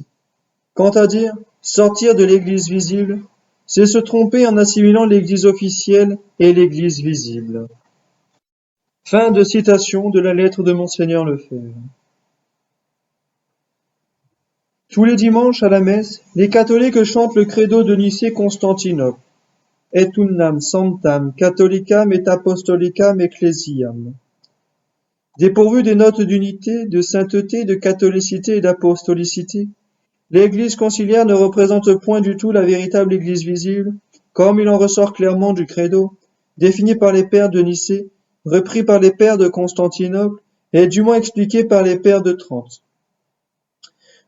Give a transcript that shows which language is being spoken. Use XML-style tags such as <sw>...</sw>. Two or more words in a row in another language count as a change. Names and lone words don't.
<fr>Quant à dire sortir de l'Église visible, c'est se tromper en assimilant l'Église officielle et l'Église visible. Fin de citation de la lettre de Monseigneur Lefebvre. Tous les dimanches à la messe, les catholiques chantent le credo de Nicée-Constantinople.</fr> <la>Et unnam sanctam catholicam et apostolicam ecclesiam.</la> <fr>Dépourvu des notes d'unité, de sainteté, de catholicité et d'apostolicité, l'Église conciliaire ne représente point du tout la véritable Église visible, comme il en ressort clairement du credo, défini par les pères de Nicée, repris par les pères de Constantinople et du moins expliqué par les pères de Trente.</fr>